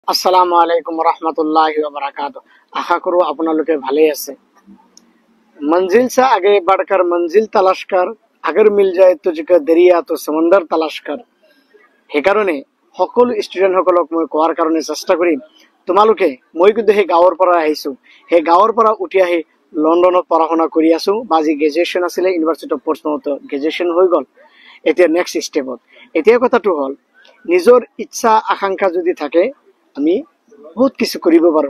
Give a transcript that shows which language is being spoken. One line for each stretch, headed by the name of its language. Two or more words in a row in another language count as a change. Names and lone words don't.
Arabic: السلام عليكم ورحمة الله وبركاته.
Assamese: আশা কৰো আপোনালোকে ভালে আছে।
Hindi: मंजिल से आगे बढ़कर मंजिल तलाश कर, अगर मिल जाए तुझको दरिया तो समंदर तलाश कर।
Assamese: সেইকাৰণে সকলো ষ্টুডেন্ট সকলক মই কোৱাৰ কাৰণে চেষ্টা কৰিম, তোমালোকে মই কিন্তু সেই গাঁৱৰ পৰা আহিছো, সেই গাঁৱৰ পৰা উঠি আহি লণ্ডনত পঢ়া শুনা কৰি আছো। বাজি গ্ৰেজুৱেশ্যন আছিলে, ইউনিভাৰ্চিটি অফ পৰ্টছমাউথ গ্ৰেজুৱেশ্যন হৈ গ'ল। এতিয়া
English: next step
Assamese: এতিয়া কথাটো হ'ল, নিজৰ ইচ্ছা আকাংক্ষা যদি থাকে আমি বহুত কিছু কৰিব পাৰো।